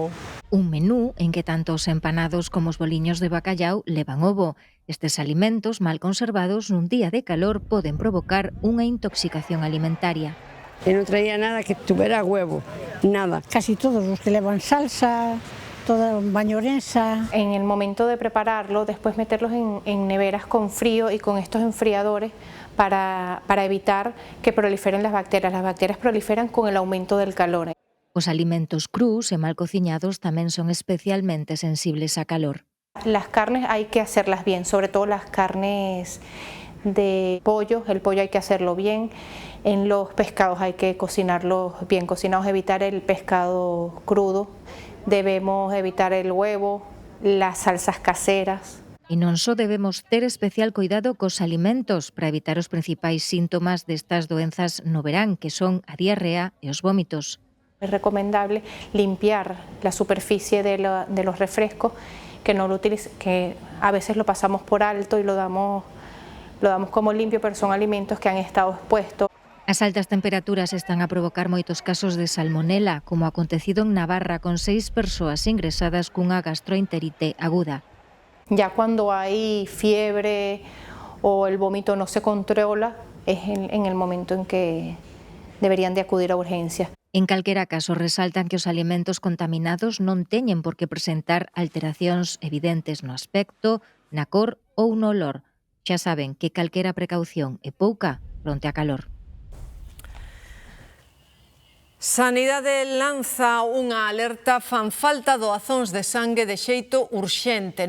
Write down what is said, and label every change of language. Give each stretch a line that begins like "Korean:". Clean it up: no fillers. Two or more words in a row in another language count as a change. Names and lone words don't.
Galician: Un menú en que tanto os empanados como os boliños de bacallau levan ovo. Estes alimentos mal conservados nun día de calor poden provocar unha intoxicación alimentaria. E non traía nada que
Spanish: tuvera huevo,
Galician: nada. Casi todos os que levan salsa, toda bañorensa.
Spanish: En el momento de prepararlo, después meterlos en neveras con frío y con estos enfriadores para evitar que proliferen las bacterias. Las bacterias proliferan con el aumento del calor.
Galician: Os alimentos crus e mal cociñados tamén son especialmente sensibles a calor.
Spanish: Las carnes hay que hacerlas bien, sobre todo las carnes de pollo, el pollo hay que hacerlo bien. En los pescados hay que cocinarlos bien cocinados, evitar el pescado crudo. Debemos evitar el huevo, las salsas caseras.
Galician: E non só debemos ter especial cuidado cos alimentos para evitar os principais síntomas destas doenzas no verán, que son a diarrea e os vómitos.
Spanish: Es recomendable limpiar la superficie de los refrescos, que no lo utilicen, que a veces lo pasamos por alto y lo damos como limpio, pero son alimentos que han estado expuestos.
Galician: As altas temperaturas están a provocar moitos casos de salmonela, como acontecido en Navarra, con 6 persoas ingresadas cunha gastroenterite aguda.
Spanish: Ya cuando hay fiebre o el vómito no se controla, es en el momento en que deberían de acudir a urgencias.
Galician: En calquera caso, resaltan que os alimentos contaminados non teñen por que presentar alteracións evidentes no aspecto, na cor ou no olor. Xa saben que calquera precaución é pouca fronte a calor. Sanidade lanza unha alerta: fan falta doazóns de sangue de xeito urxente.